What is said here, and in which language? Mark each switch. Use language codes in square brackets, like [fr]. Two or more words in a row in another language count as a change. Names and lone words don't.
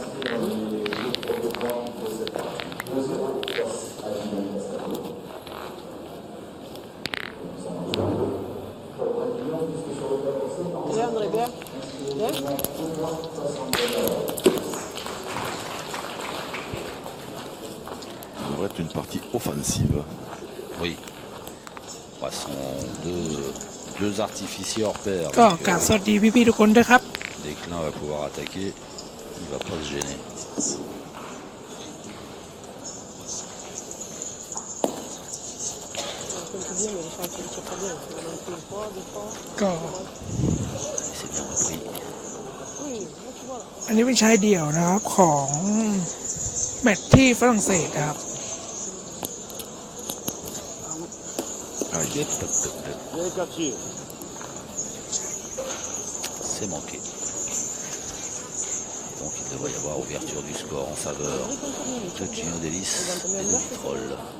[fr] Allez, André, bien. Bien. Ça devrait être une partie offensive. Oui. Ce sont deux artificiers hors pair. [th] ก็กราบสวัสดีพี่ๆทุกคนด้วยครับ [fr] Desclin va pouvoir attaquer. Il va pas se gêner. C'est bien repris. [th] อันนี้เป็นชายเดี่ยวนะครับของแมตช์ที่ฝรั่งเศสนะครับ [fr] C'est manqué. Donc il devrait y avoir ouverture du score en faveur de Gino Delis et de Vitrolles.